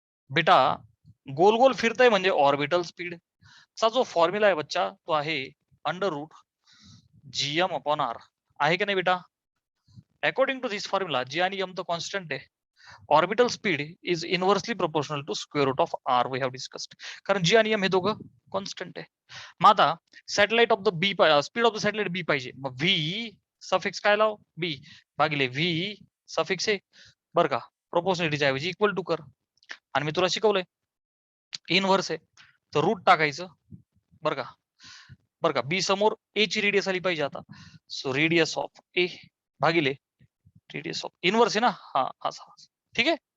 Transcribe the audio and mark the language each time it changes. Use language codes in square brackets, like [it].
[mr] बेटा गोल गोल फिरतय म्हणजे orbital speed चा जो फॉर्म्युला आहे बच्चा, तो आहे √GM/R. आहे की नाही बेटा? [en] according to this formula [mr] G आणि M तो कॉन्स्टंट आहे. [en] Orbital speed is inversely proportional to square root of R. We have discussed. [mr] कारण G आणि M हे दोघं कॉन्स्टंट आहे. मग आता satellite of the B, speed of the satellite बी पाहिजे. मग V सफिक्स काय लाव? B भागिले V सफिक्स A. बरं का, प्रोपोर्शनलिटीच्या ऐवजी इक्वल टू कर. आणि मी तुला शिकवलंय इनव्हर्स आहे तर रूट टाकायचं. बरं का, बरं का. बी समोर A ची रेडियस आली पाहिजे आता. सो रेडियस ऑफ A भागिले रेडियस ऑफ इनव्हर्स आहे ना, हा असा. ठीक आहे.